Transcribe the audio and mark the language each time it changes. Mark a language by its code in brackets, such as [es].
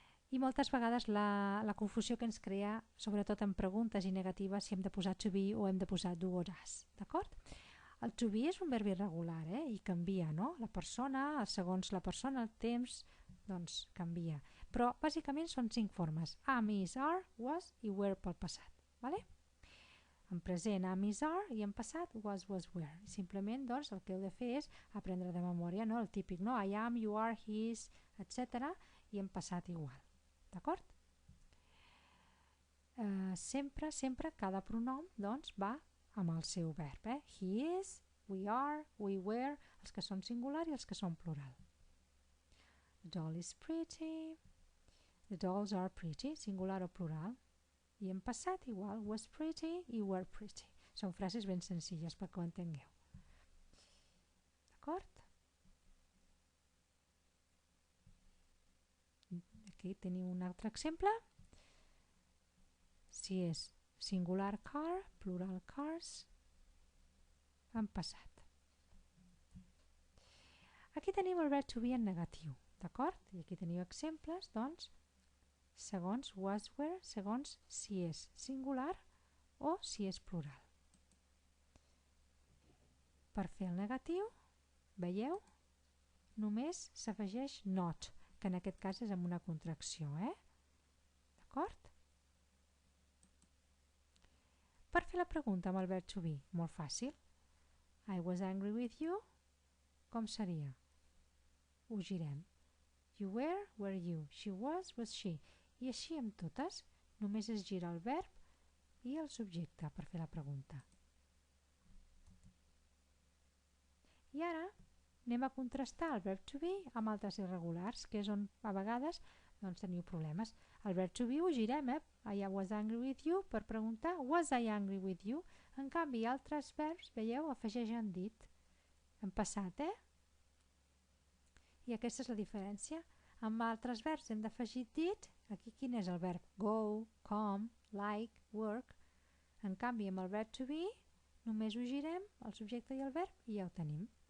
[ca] I moltes vegades la confusió que ens crea, sobretot en preguntes i negatives, si hem de posar to be o hem de posar do o does, d'acord? El to be és un verb irregular, i canvia, no? La persona, segons la persona, el temps, doncs canvia. Però bàsicament són 5 formes: am, is, are, was i were pel passat. Vale? En present am, is, are, i en passat was, were. Simplement doncs, el que heu de fer és aprendre de memòria, no? El típic, no? [en] I am, you are, he is, etc. [ca] I en passat igual. D'acord? Sempre cada pronom doncs, va amb el seu verb. [en] He is, we are, we were, [ca] els que són singular i els que són plural. [en] The doll is pretty. The dolls are pretty, [ca] singular o plural. I en passat igual, was pretty i were pretty. Són frases ben senzilles perquè ho entengueu. D'acord? Aquí teniu un altre exemple. Si és singular car, plural cars, en passat. Aquí teniu el verb to be en negatiu, d'acord? I aquí teniu exemples, doncs, segons was, were, segons si és singular o si és plural. Per fer el negatiu, veieu? Només s'afegeix not, que en aquest cas és amb una contracció, D'acord? Per fer la pregunta amb el verb to be, molt fàcil. [en] I was angry with you, [ca] com seria? Ho girem. [en] You were you. She was she. [ca] I així amb totes, només es gira el verb i el subjecte per fer la pregunta. I ara anem a contrastar el verb to be amb altres irregulars, que és on a vegades doncs, teniu problemes. El verb to be ho girem, [en] I was angry with you, [ca] per preguntar [en] was I angry with you. [ca] En canvi, altres verbs, veieu, afegeixen dit. En passat, I aquesta és la diferència. Amb altres verbs hem d'afegir did. Aquí quin és el verb? Go, come, like, work. En canvi, amb el verb to be, només ho girem, el subjecte i el verb, i ja ho tenim.